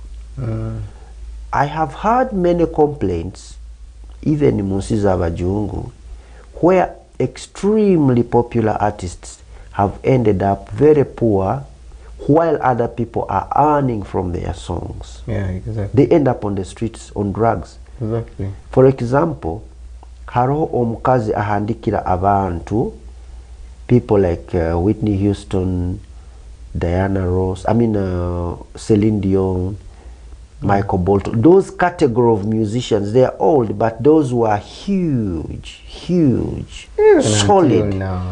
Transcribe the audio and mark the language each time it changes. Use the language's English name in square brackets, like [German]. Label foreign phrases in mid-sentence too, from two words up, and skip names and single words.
[English] I have heard many complaints, even in Musiza Bajungu, where extremely popular artists have ended up very poor while other people are earning from their songs. Yeah, exactly. They end up on the streets on drugs. Exactly. For example, [Tooro] haro omukazi ahandikira abantu, [English] people like Whitney Houston, Diana Ross, Celine Dion, Michael Bolton. Those category of musicians, they are old, but those were huge, Even solid. until now.